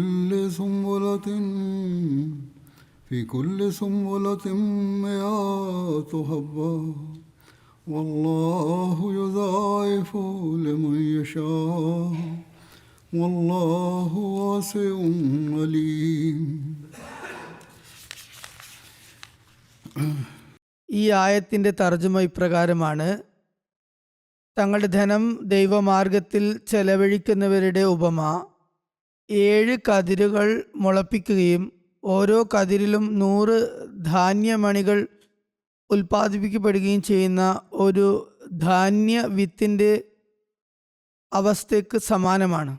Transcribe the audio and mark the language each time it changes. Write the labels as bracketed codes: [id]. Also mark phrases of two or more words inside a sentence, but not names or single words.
[ar] كل سنبلة مئة حبة والله يضاعف لمن يشاء والله واسع عليم. [ml] ഈ ആയത്തിൻ്റെ തർജ്ജമ ഇപ്രകാരമാണ്: തങ്ങളുടെ ധനം ദൈവമാർഗത്തിൽ ചെലവഴിക്കുന്നവരുടെ ഉപമ 7 കതിരുകൾ മുളപ്പിക്കുകയും ഓരോ കതിരിലും 100 ധാന്യമണികൾ ഉൽപ്പാദിപ്പിക്കപ്പെടുകയും ചെയ്യുന്ന ഒരു ധാന്യ വിത്തിൻ്റെ അവസ്ഥയ്ക്ക് സമാനമാണ്.